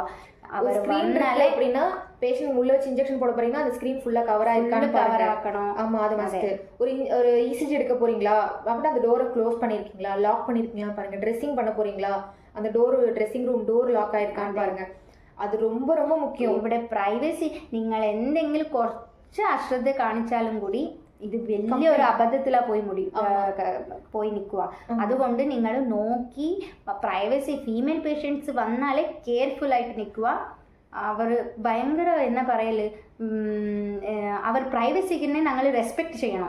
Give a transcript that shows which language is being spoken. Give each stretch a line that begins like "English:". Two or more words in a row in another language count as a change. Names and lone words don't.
Tamil: அவர் ஸ்கிரீன்னால அப்படின்னா பேஷண்ட் உள்ள வச்சு இன்ஜெக்ஷன் போட போறீங்கன்னா அந்த ஸ்கிரீன் ஃபுல்லா கவர் ஆயிருக்கான்னு கவர் ஆக்கணும். ஆமா, அது மஸ்ட். ஒரு இசிஜி எடுக்க போறீங்களா அப்படின்னா அந்த டோரை க்ளோஸ் பண்ணிருக்கீங்களா, லாக் பண்ணிருக்கீங்களா பாருங்க. ட்ரெஸ்ஸிங் பண்ண போறீங்களா, அந்த
English: dressing room door lock
Tamil: ஆயிருக்கான்னு பாருங்க. அது ரொம்ப ரொம்ப മുഖ്യം.
Malayalam: ഇവിടെ പ്രൈവസി നിങ്ങൾ എന്തെങ്കിലും കുറച്ച് അശ്രദ്ധ കാണിച്ചാലും കൂടി ഇത് വലിയൊരു അബദ്ധത്തിലാ പോയി നിൽക്കുക. അതുകൊണ്ട് നിങ്ങൾ നോക്കി പ്രൈവസി,
English: female patients
Malayalam: വന്നാലേ കെയർഫുൾ ആയിട്ട് നിൽക്കുക. അവർ ഭയങ്കര എന്നാ പറയല്, അവർ പ്രൈവസിക്ക് ഞങ്ങൾ റെസ്പെക്ട് ചെയ്യണം.